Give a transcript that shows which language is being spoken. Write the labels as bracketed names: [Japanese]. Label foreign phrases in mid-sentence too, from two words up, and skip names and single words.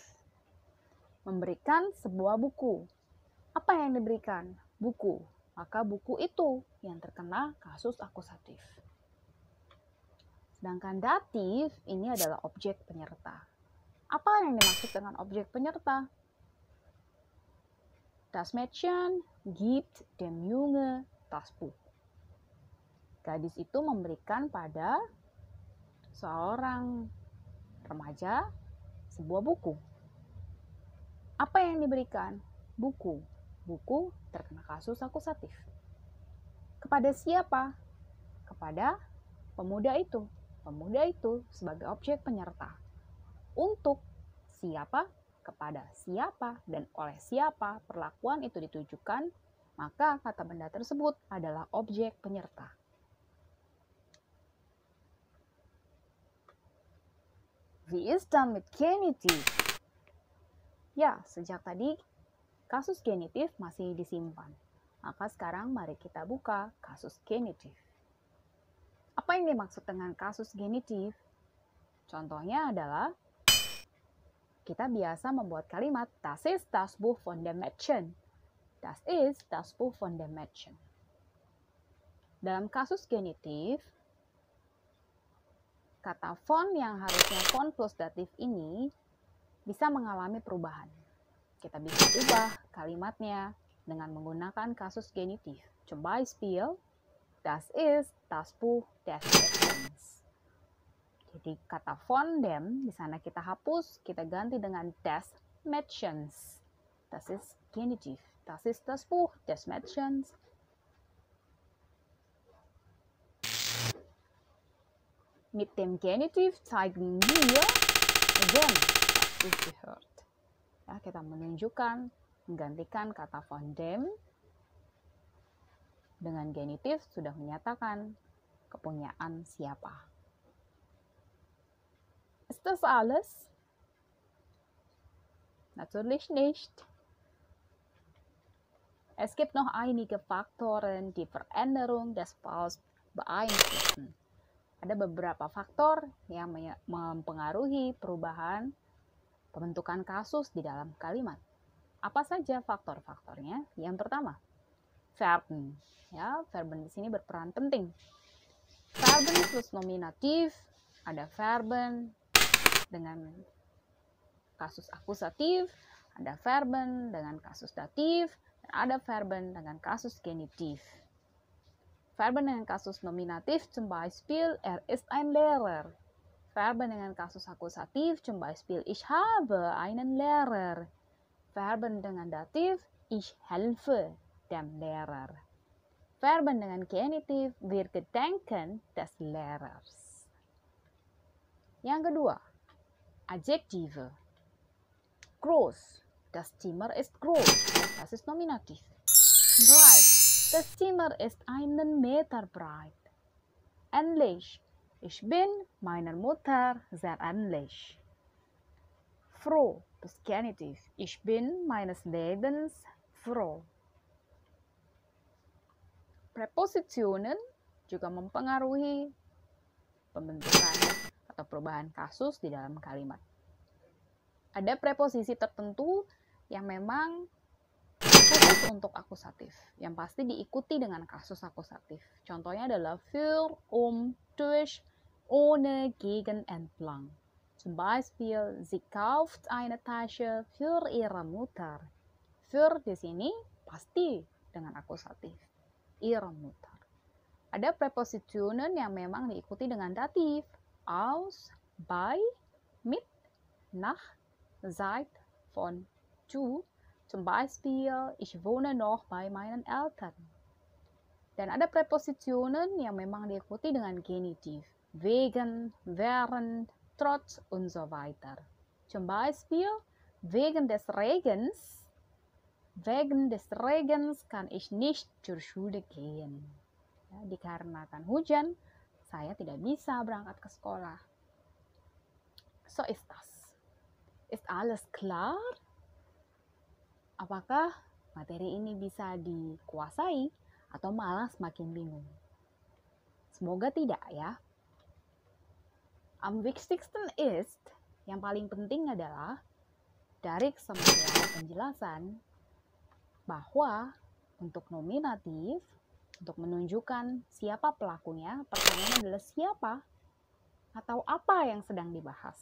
[Indonesian] Memberikan sebuah buku. Apa yang diberikan? Buku. Maka buku itu yang terkena kasus akusatif. Sedangkan datif ini adalah objek penyerta. Apa yang dimaksud dengan objek penyerta? [German] Das Mädchen gibt dem Junge das Buch. [Indonesian] Gadis itu memberikan pada seorang remaja sebuah buku. Apa yang diberikan? Buku. Buku terkena kasus akusatif. Kepada siapa? Kepada pemuda itu. Pemuda itu sebagai objek penyerta. Untuk siapa? Kepada siapa dan oleh siapa perlakuan itu ditujukan maka kata benda tersebut adalah objek penyerta. [German] Wie ist dann mit Genitiv? [Indonesian] Ya, sejak tadi kasus genitif masih disimpan. Maka sekarang mari kita buka kasus genitif. Apa yang dimaksud dengan kasus genitif? Contohnya adalah kita biasa membuat kalimat [German] Das ist das Buch von dem Mädchen. Das ist das Buch von dem Mädchen. [Indonesian] Dalam kasus genitif, kata von yang harusnya von plus datif ini bisa mengalami perubahan. Kita bisa ubah kalimatnya dengan menggunakan kasus genitif. [German] Zum Beispiel, das ist das Buch des Mädchens. [Indonesian] Jadi kata [German] von dem [Indonesian] di sana kita hapus, kita ganti dengan [German] des Mädchens. Das ist genitiv. Das ist das Buch des Mädchens. Mit dem Genitiv zeigen wir, wem das gehört. [Indonesian] Ya, kita menunjukkan, menggantikan kata [German] von dem [Indonesian] dengan genitif sudah menyatakan kepunyaan siapa. [German] Ist das alles? Natürlich nicht. Es gibt noch einige Faktoren, die Veränderung des Falls beeinflussen. [Indonesian] Ada beberapa faktor yang mempengaruhi perubahan pembentukan kasus di dalam kalimat. Apa saja faktor-faktornya? Yang pertama, Verben. Ya, Verben di sini berperan penting. Verben plus nominatif, ada Verben dengan kasus akusatif, ada Verben dengan kasus datif, dan ada Verben dengan kasus genitif. Verben dengan kasus nominatif, [German] zum Beispiel, er ist ein Lehrer. [Indonesian] Verben dengan kasus akusatif, [German] zum Beispiel, ich habe einen Lehrer. Verben [Indonesian] dengan datif, [German] ich helfe dem Lehrer. Verben [Indonesian] dengan genitif, [German] wir gedenken des Lehrers. [Indonesian] Yang kedua, [German] Adjektive. Groß. Das Zimmer ist groß. Das ist nominativ. Breit. Das Zimmer ist einen Meter breit. Ähnlich. Ich bin meiner Mutter sehr ähnlich. Froh. Das Genitiv. Ich bin meines Lebens froh. [Indonesian] Prepositionen juga mempengaruhi pembentukan atau perubahan kasus di dalam kalimat. Ada preposisi tertentu yang memang khusus untuk akusatif, yang pasti diikuti dengan kasus akusatif. Contohnya adalah [German] für, durch, ohne, gegen, entlang. Zum Beispiel, sie kauft eine Tasche für ihre Mutter. [Indonesian] Für di sini pasti dengan akusatif, [German] ihre Mutter. [Indonesian] Ada Präpositionen yang memang diikuti dengan datif, [German] aus, bei, mit, nach, seit, von, zu. Zum Beispiel, ich wohne noch bei meinen Eltern. [Indonesian] Dan ada Präpositionen yang memang diikuti dengan genitiv, [German] wegen, während, trotz und so weiter. Zum Beispiel, wegen des Regens. Wegen des Regens kann ich nicht zur Schule gehen. [Indonesian] Ya, dikarenakan hujan, saya tidak bisa berangkat ke sekolah. [German] So ist das. Ist alles klar? [Indonesian] Apakah materi ini bisa dikuasai atau malah semakin bingung? Semoga tidak ya. [German] Am wichtigsten ist, [Indonesian] yang paling penting adalah dari semua penjelasan bahwa untuk nominatif, untuk menunjukkan siapa pelakunya, pertanyaannya adalah siapa atau apa yang sedang dibahas.